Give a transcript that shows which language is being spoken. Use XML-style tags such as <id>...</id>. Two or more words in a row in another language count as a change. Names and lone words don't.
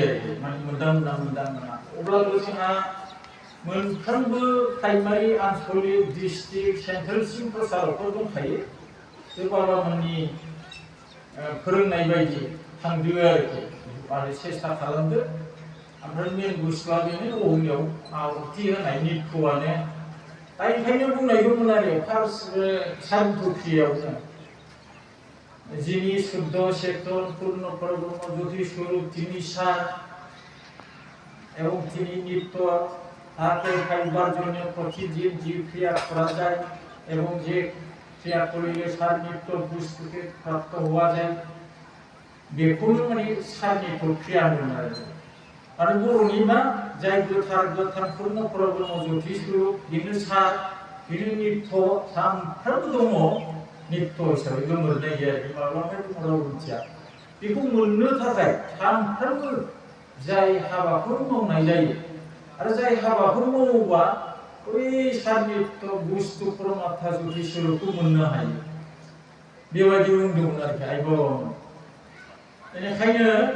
<brx>आरोखि माने मोनदां मोना अब्लाबो जोंहा मोनफ्रोमबो प्राइमारि आनसलिक डिस्ट्रिक्ट सेन्ट्रेलसिम प्रसारकफोर दंखायो बे बाबामोननि फोरोंनाय बायदि थांदो आरोखि आरो सेस्था खालामदो ओमफ्राय मेन बुस्थुआ बेनो अग्नियाव आहुति होनाय नित्यआनो दा ओंखायनो बुंनाय दंमोन आरो फार्स्ट सानथुखियावनो</brx> <bn>যিনি শুদ্ধ চেতন পূর্ণ পরব্রহ্ম জ্যোতি স্বরূপ তিনি সার এবং তিনি নিত্য তাকে খাইবার জন্য প্রতি জীব ক্রিয়া করা যায় এবং যে ক্রিয়া করিলে সার নিত্য বস্তুকে প্রাপ্ত হওয়া যায়</bn> <brx>बेखौनो माने सारनिखौ क्रिया होनो आरो बर'नि मा जाय गोथार पूर्ण परब्रह्म ज्योति स्वरूप बेनो सार बेनो नित्य सानफ्रोमबो दङ नित्य हिसाबै गोमोरनाय गैया माब्लाबा दङ मिथिया बेखौ मोननो थाखाय सानफ्रोमबो जाय हाबाफोर मावनाय जायो आरो जाय हाबाफोर मावोबा बै सार नित्य बुस्तु परमात्मा ज्योति स्वरूपखौ मोननो हायो बेबायदि बुंदोंमोन आरोखि आइ बाबामोन बेनिखायनो</brx>